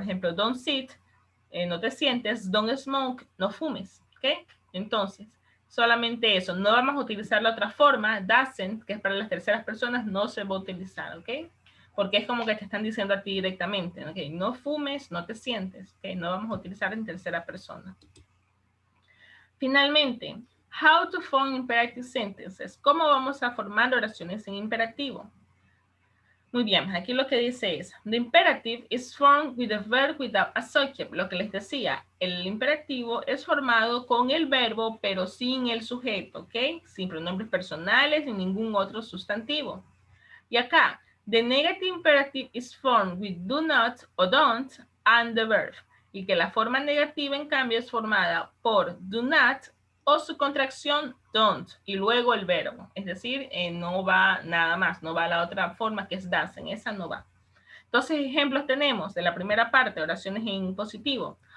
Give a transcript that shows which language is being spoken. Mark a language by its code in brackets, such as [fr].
[es] Por ejemplo, [en] don't sit, [es] no te sientes, [en] don't smoke, [es] no fumes, ¿ok? Entonces, solamente eso, no vamos a utilizar la otra forma, doesn't, que es para las terceras personas, no se va a utilizar, ¿ok? Porque es como que te están diciendo a ti directamente, ¿ok? No fumes, no te sientes, ¿ok? No vamos a utilizar en tercera persona. Finalmente, [en] how to form imperative sentences. [es] ¿Cómo vamos a formar oraciones en imperativo? Muy bien, aquí lo que dice es, [en] the imperative is formed with a verb without a subject. [es] Lo que les decía, el imperativo es formado con el verbo, pero sin el sujeto, ¿ok? Sin pronombres personales ni ningún otro sustantivo. Y acá, [en] the negative imperative is formed with do not o don't and the verb. [es] Y que la forma negativa, en cambio, es formada por do not o su contracción don't y luego el verbo. Es decir, no va nada más, no va a la otra forma que es doesn't, esa no va. Entonces, ejemplos tenemos de la primera parte, oraciones en positivo.